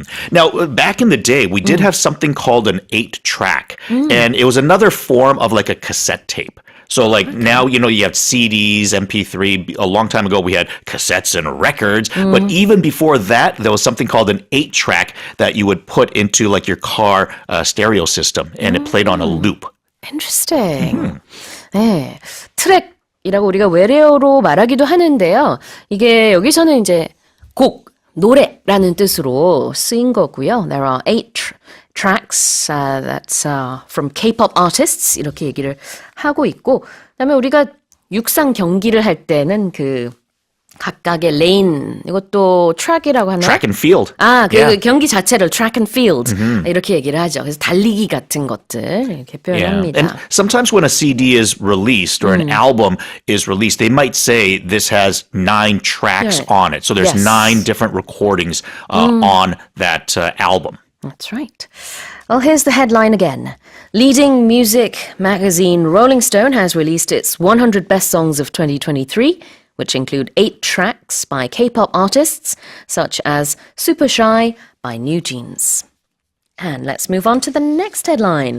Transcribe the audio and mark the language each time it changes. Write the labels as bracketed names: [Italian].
[English] Now, back in the day, we did have something called an 8-track, and it was another form of like a cassette tape. So now, you have CDs, MP3. A long time ago, we had cassettes and records. But even before that, there was something called an 8-track that you would put into like your car stereo system. And it played on a loop. Interesting. [Korean] 네, 트랙이라고 우리가 외래어로 말하기도 하는데요. 이게 여기서는 이제 곡, 노래라는 뜻으로 쓰인 거고요. [English] There are 8 tracks that's from K-pop artists [Korean] 이렇게 얘기를 하고 있고 그다음에 우리가 육상 경기를 할 때는 그 각각의 레인, 이것도 트랙이라고 하나요? [English] Track and field. 그 Yeah. [Korean] 경기 자체를 track and field 이렇게 얘기를 하죠. 그래서 달리기 같은 것들 이렇게 표현합니다. [English] And sometimes when a CD is released or an album is released, they might say this has 9 tracks Yeah. on it. So there's Yes. 9 different recordings on that album. That's right. Well, here's the headline again. Leading music magazine Rolling Stone has released its 100 best songs of 2023, which include 8 tracks by K-pop artists, such as Super Shy by NewJeans. And let's move on to the next headline.